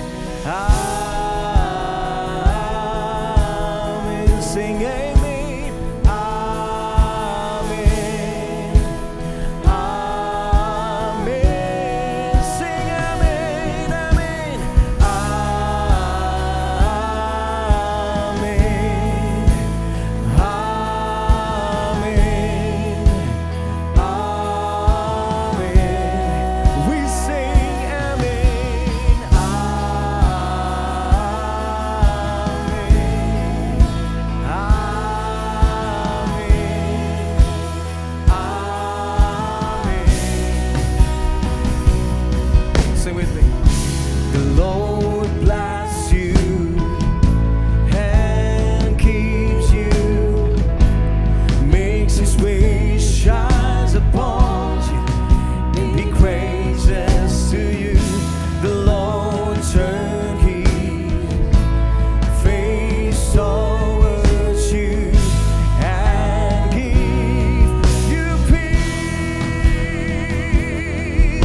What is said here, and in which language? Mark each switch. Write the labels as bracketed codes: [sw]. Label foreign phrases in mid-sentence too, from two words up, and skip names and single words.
[en] amin, sing amin, amin, amin, sing amin, amin, amin, amin, amin, we sing amin. Sing with me. The Lord bless you and keeps you, makes His face shines upon you and be gracious to you. The Lord turn His face towards you and give you peace.